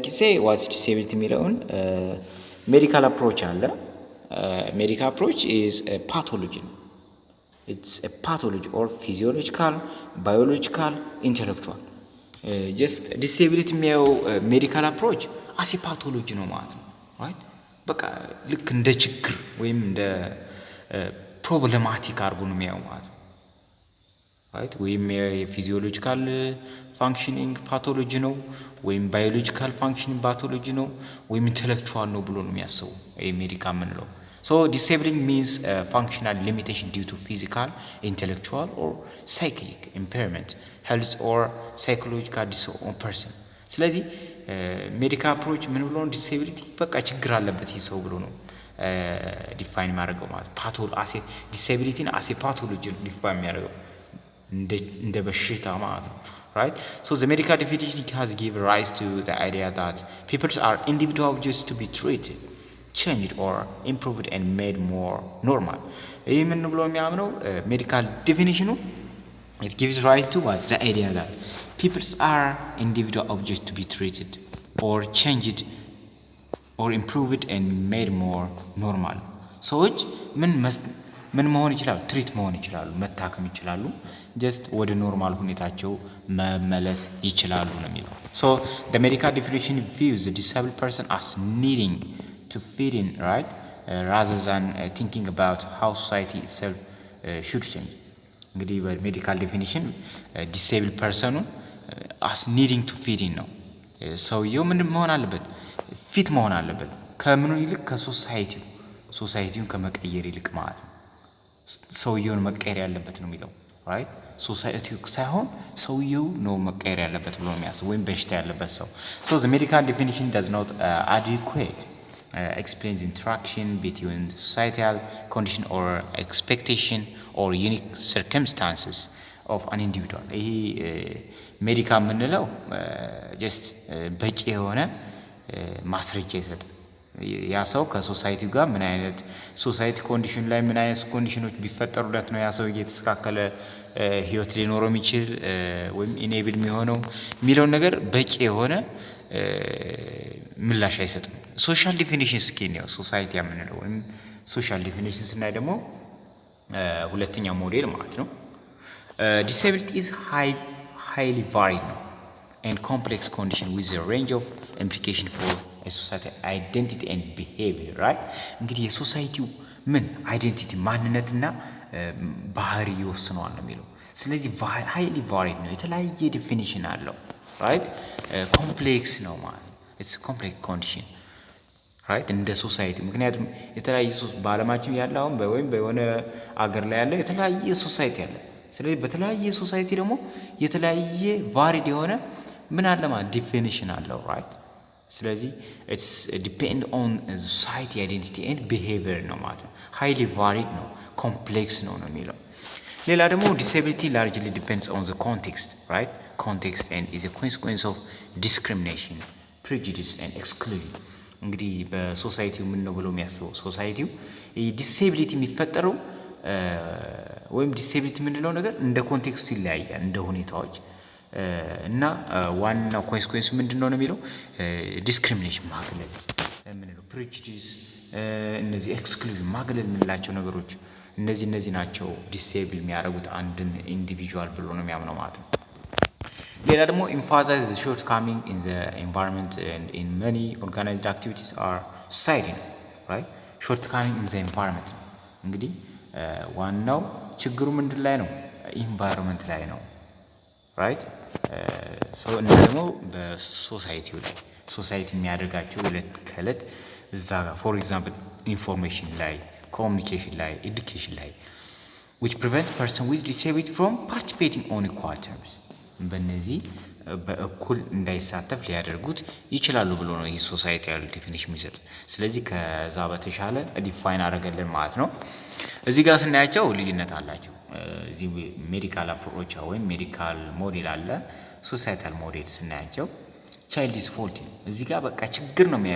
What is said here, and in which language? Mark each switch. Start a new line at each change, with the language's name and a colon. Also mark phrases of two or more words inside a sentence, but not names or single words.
Amharic: ጊዜ
English: what's disability
Amharic: የሚለውን
English: medical approach
Amharic: አለ።
English: medical approach is pathology
Amharic: ነው።
English: It's a pathology or physiological, biological, intellectual። just disability
Amharic: የሚያየው
English: medical approach as pathology
Amharic: ነው ማለት ነው። ራይት በቃ ልክ እንደ ችግር ወይም እንደ ፕሮብለማቲክ አድርጎ ነው የሚያየው ማለት ነው። right? ወይም የፊዚዮሎጂካል ፋንክሽኒንግ ፓቶሎጂ ነው ወይም ባዮሎጂካል ፋንክሽኒንግ ፓቶሎጂ ነው ወይም ኢንተሌክቹዋል ነው ብሎ ነው የሚያስበው ይሄ ሜዲካል የምንለው።
English: So disabling means functional limitation due to physical, intellectual or psychic impairment, health or psychological disorder on person.
Amharic: ስለዚህ
English: medical approach
Amharic: ምን ብሎ ነው ዲሴቢሊቲ በቃ ችግር አለበት ይህ ሰው ብሎ ነው ዲፋይን የሚያደርገው ማለት ፓቶል አሴ ዲሴቢሊቲን
English: as pathology
Amharic: ዲፋይን የሚያደርገው እንደ በሽታ ማለት ነው right.
English: So the medical definition has given rise to the idea that people are individual objects to be treated, changed or improved and made more normal.
Amharic: ይህ ምን ብሎ የሚያምነው ሜዲካል ዲፊኒሽኑ
English: it gives rise to what the idea that people are individual objects to be treated or changed or improved and made more normal.
Amharic: ሰዎች ምን መሆን ይችላሉ ትሪት መሆን ይችላሉ መታከም ይችላሉ just ወደ ኖርማል ሁኔታቸው መመለስ ይችላሉ ነው የሚለው
English: so the medical definition views the disabled person as needing to fit in right rather than thinking about how society itself should change
Amharic: እንግዲህ በሜዲካል ዲፊኒሽን
English: disabled person as needing to fit in
Amharic: ነው ሰውየው ምን መሆን አለበት ፊት መሆን አለበት ከምኑ ይልቅ ከሶሳይቲውን ከመቀየር ይልቅ ማለት ነው ሰውየውን መቀየር ያለበት ነው የሚለው right ሶሳይቲው ሳይሆን ሰውየው ነው መቀየር ያለበት ብሎ የሚያስበው ወይም በሽታ ያለበት ሰው
English: so the medical definition does not adequate explains interaction between the societal condition or expectation or unique circumstances of an individual
Amharic: ይሄ ሜዲካል የምንለው just በቂ የሆነ ማስረጃ ይሰጥ ያ ሰው ከሶሳይቲው ጋር ምን አይነት
English: society condition
Amharic: ላይ ምን አይነት ኮንዲሽኖች ቢፈጠሩለት ነው ያ ሰው እየተስተካከለ ህይወት ሊኖረው የሚችል ወይም ኢኔብል የሚሆነው የሚለው ነገር በቂ የሆነ ምላሽ አይሰጥም
English: social definition
Amharic: ስኪን ነው ሶሳይቲ የምንለው ወይም
English: social definition
Amharic: ስናይ ደግሞ ሁለተኛ ሞዴል ማለት ነው
English: disability is highly varied
Amharic: ነው
English: and complex condition with a range of implication for a society identity and behavior right
Amharic: እንግዲህ የሶሳይቲው ምን አይዴንቲቲ ማንነትና ባህሪ ይወስነዋል ነው የሚለው ስለዚህ
English: highly varied
Amharic: ነው የተለያየ ዲፊኒሽን አለው right ኮምፕሌክስ ነው ማለት it's
English: a complex condition right
Amharic: እንደ ሶሳይቲ ምክንያቱም የተለያየ በአለማችን ያለው አሁን ወይም በሆነ አገር ላይ ያለ የተለያየ ሶሳይቲ አለ ስለዚህ በተለያየ ሶሳይቲ ደግሞ የተለያየ ቫሪድ የሆነ ምን አለ ማለት ዲፊኒሽን አለው right ስለዚህ
English: it's depend on society identity and behavior
Amharic: ነው ማለት ነው
English: highly varied
Amharic: ነው complex ነው የሚለው ሌላ ደግሞ
English: disability largely depends on the context right context and is a consequence of discrimination prejudice and exclusion
Amharic: እንግዲህ በሶሳይቲው ምን ነው ብሎ የሚያስበው ሶሳይቲው ዲሴቢሊቲ የሚፈጠረው ወይም ዲሴቢሊቲ ምንድነው ነገር እንደ ኮንቴክስቱ ይለያያል እንደ ሁኔታዎች እና ዋናው ኮንሲኩዌንስ ምንድነው ነው የሚለው ዲስክሪሚኔሽን ማግለል ምንድነው ፕሬጁዲስ እነዚህ ኤክስክሉዥን ማግለል የምንላቸው ነገሮች እነዚህ ናቸው ዲሴብል የሚያደርጉት አንድን ኢንዲቪጁዋል ብሎ ነው የሚያምነው ማለት ነው ሌላ ደግሞ
English: emphasize the shortcoming in the environment and in many organized activities are society right shortcoming in the environment
Amharic: እንግዲህ ዋናው ችግሩ ምንድን ላይ ነው ኢንቫይሮንመንት ላይ ነው
English: right so
Amharic: እና ደግሞ በሶሳይቲው ላይ ሶሳይቲ የሚያደርጋቸው ዕለት ከዕለት እዛ ጋር
English: for example
Amharic: ኢንፎርሜሽን ላይ ኮሚኒኬሽን ላይ ኤዱኬሽን ላይ
English: which prevent person with disability from participating on equal terms
Amharic: በእነዚህ በእኩል እንዳይሳተፍ ሊያደርጉት ይችላሉ ብሎ ነው ይህ ሶሳይቲያል ዲፊኒሽን የሚሰጥ ስለዚህ ከዛ በተሻለ ዲፋይን አደረገልን ማለት ነው እዚህ ጋር ስናያቸው ልዩነት አላቸው እዚህ
English: medical approach
Amharic: ወይም
English: medical model
Amharic: አለ
English: societal model
Amharic: ስናያቸው
English: child is faulty
Amharic: እዚህ ጋር በቃ ችግር ነው የሚያየው